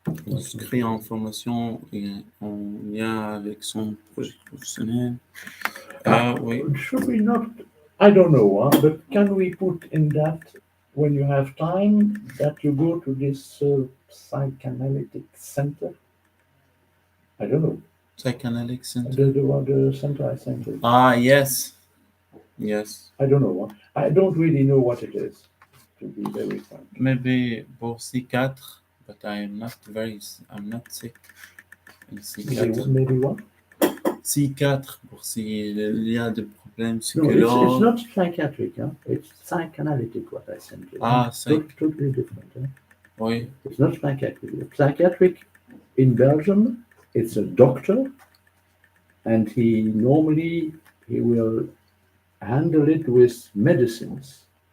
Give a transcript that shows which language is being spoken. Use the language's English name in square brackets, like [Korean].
[French] Inscrit en formation et en lien avec son projet professionnel. Oui. [English] Should we not? I don't know, but can we put in that when you have time that you go to this psychoanalytic center? I don't know. Psychoanalytic center. The center I sent you. Ah, yes. Yes. I don't know. I don't really know what it is, to be very frank. Maybe pour C4, but I'm not sick. C4. Maybe what? [French] C4 pour s'il y a des problèmes [English] No, it's [French] psychologiques. [English] not psychiatric. Huh? It's psychoanalytic what I sent you. Ah, Totally different. Huh? [French] Oui. [English] It's not psychiatric. Psychiatric in Belgium, it's a doctor, and he will handle it with medicines.